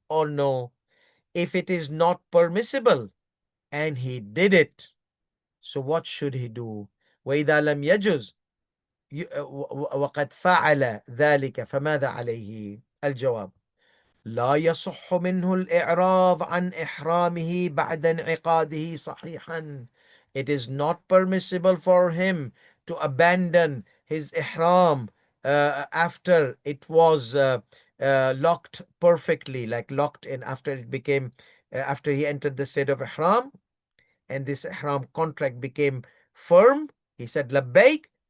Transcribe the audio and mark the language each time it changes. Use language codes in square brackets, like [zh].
[en] Or no, if it is not permissible and he did it, so what should he do? [ar] وإذا لم يجز وقد فعل ذلك فماذا عليه؟ الجواب: لا يصح منه الإعراض عن إحرامه بعد انعقاده صحيحا. [en] It is not permissible for him to abandon his ihram after it was locked perfectly, like locked in, after it became, after he entered the state of ihram and this ihram contract became firm. He said labbaik.